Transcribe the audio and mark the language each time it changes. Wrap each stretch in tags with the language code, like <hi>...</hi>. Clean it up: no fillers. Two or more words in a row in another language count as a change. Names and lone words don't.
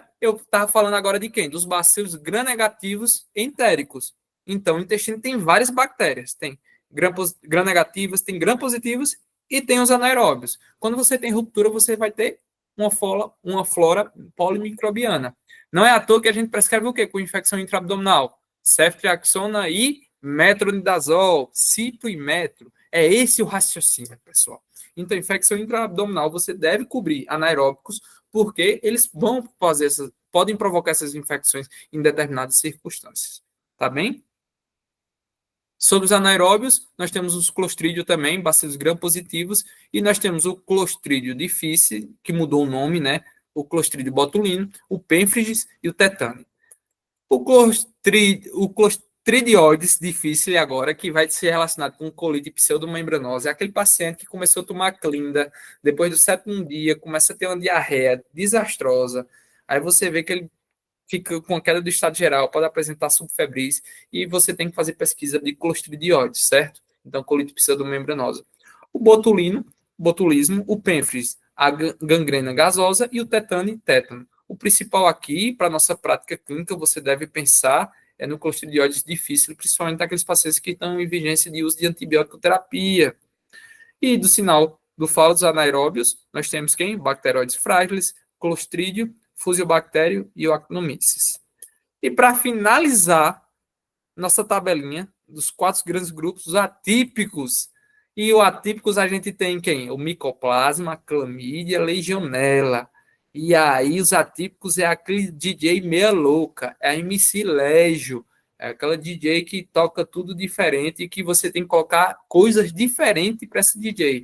<pt>Eu estava falando agora de quem? Dos bacilos gram-negativos entéricos. Então, o intestino tem várias bactérias. Tem gram-negativas, tem gram-positivos e tem os anaeróbios. Quando você tem ruptura, você vai ter uma flora polimicrobiana. Não é à toa que a gente prescreve o quê? Com infecção intraabdominal? Ceftriaxona e metronidazol, cipro e metro. É esse o raciocínio, pessoal. Então, infecção intraabdominal, você deve cobrir anaeróbicos, porque eles vão podem provocar essas infecções em determinadas circunstâncias. Tá bem? Sobre os anaeróbios, nós temos os clostridium também, bacilos gram-positivos, e nós temos o clostridio difficile, que mudou o nome, né? O clostridio botulino, o pemphigus e o tetânico. O Clostridioides difficile agora, que vai ser relacionado com colite pseudomembranosa, é aquele paciente que começou a tomar clinda, depois do 7º dia, começa a ter uma diarreia desastrosa, aí você vê que ele fica com queda do estado geral, pode apresentar subfebris, e você tem que fazer pesquisa de clostridioides, certo? Então, colite pseudomembranosa. O botulismo, o pênfris, a gangrena gasosa e o tétano. O principal aqui, para a nossa prática clínica, você deve pensar no clostridioides difícil, principalmente naqueles pacientes que estão em vigência de uso de antibiótico terapia. E do sinal do falo dos anaeróbios, nós temos quem? Bacteroides frágiles, clostridio, fusiobactério e o Actinomyces. E para finalizar nossa tabelinha dos 4 grandes grupos, os atípicos. E os atípicos a gente tem quem? O Mycoplasma, Clamídia, Legionela. E aí os atípicos é aquele DJ meia louca, é a MC Légio, é aquela DJ que toca tudo diferente e que você tem que colocar coisas diferentes para esse DJ.</pt>